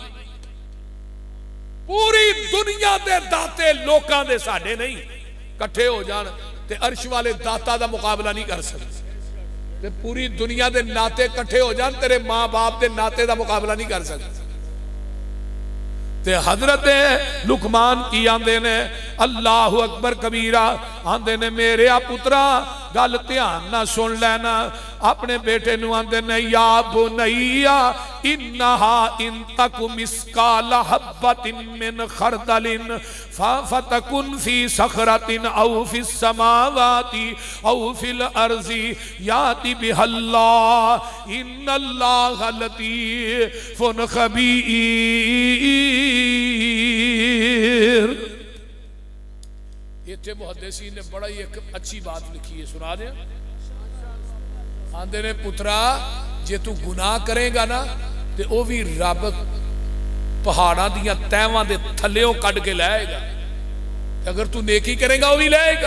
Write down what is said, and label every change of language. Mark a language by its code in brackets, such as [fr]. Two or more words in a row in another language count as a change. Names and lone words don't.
[pa] پوری دنیا دے داتے لوکاں دے ساڈے نہیں، کٹھے ہو جان تے عرش والے داتا دا مقابلہ نہیں کر سکتے. تے پوری دنیا دے ناتے کٹھے ہو جان تیرے ماں باپ دے ناتے دا مقابلہ نہیں کر سکتے. تے حضرت لقمان کی آندے نے [ar] الله أكبر كبيرا, [pa] آندے نے میرے پترا گل دھیان نا سن لینا. اپنے بیٹے نوں آندے نے [ar] يا بني إنها إن تك مثقال حبة من خردل فتكن في صخرة أو في السماوات أو في الأرض يأت بها الله إن الله لطيف خبير. [pa] اتھے محدثین نے بڑا ہی ایک اچھی بات لکھی ہے، سنا دے. آندے نے پترا جے تو گناہ کریگا نا تے او بھی رب پہاڑاں دیاں تہواں دے تھلیوں کڈھ کے لائیگا، اگر تو نیکی کریگا وو بھی لائیگا.